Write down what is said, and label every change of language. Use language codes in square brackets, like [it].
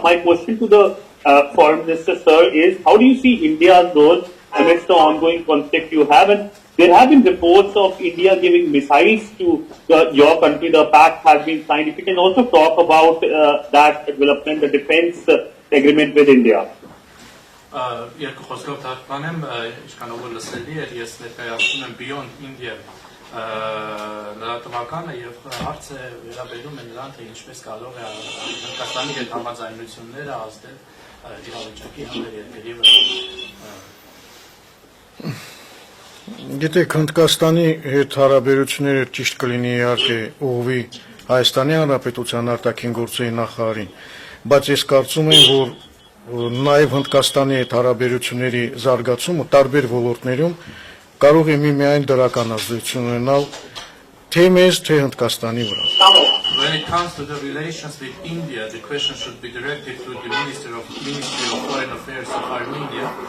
[en] My question to the Foreign Minister sir is, how do you see India's role amidst the ongoing conflict you have? And there have been reports of India giving missiles to your country. The pact has been signed. If you can also talk about that development, the defense agreement with India. [hy] Երկու խոսքով թարգմանեմ, ինչքանով որ լսելի էր, ես ներկայացնում եմ Beyond India լրատվականը եւ հարցը վերաբերում է նրան, թե ինչպես կարող է Հնդկաստանի հետ համաձայնությունները ազդել իրավիճակի հանդեպ երկրի վրա։ Գիտեք, Հնդկաստանի հետ հարաբերությունները ճիշտ կլինի իհարկե ուղղվի Հայաստանի Հանրապետության արտաքին գործերի նախարարին, բայց ես կարծում եմ, որ նաև Հնդկաստանի հետ հարաբերությունների զարգացումը տարբեր ոլորտներում կարող է միայն դրական ազդեցություն ունենալ թե մեզ, թե Հնդկաստանի վրա։ [en] When it comes to the relations with India, the question should be directed to the Ministry of Foreign Affairs of Armenia.